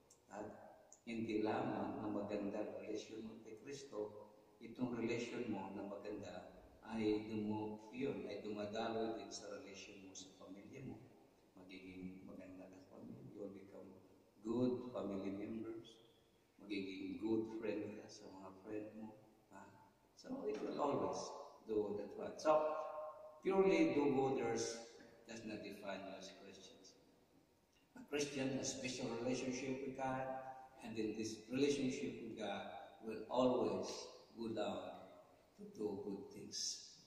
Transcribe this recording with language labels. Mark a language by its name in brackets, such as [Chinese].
[Filipino] At hindi lamang na magandang relasyon mo kay Kristo, itong relasyon mo na maganda ay dumadaloy din sa relasyon mo sa pamilya mo. Magiging maganda ka sa pamilya. [English] You will become good family members. [Filipino] Magiging good friend ka sa mga friend mo. [English] So it will always do that one. So, purely do-gooders does not define you as Christians. A Christian has a special relationship with God, and in this relationship with God will always go down to do good things.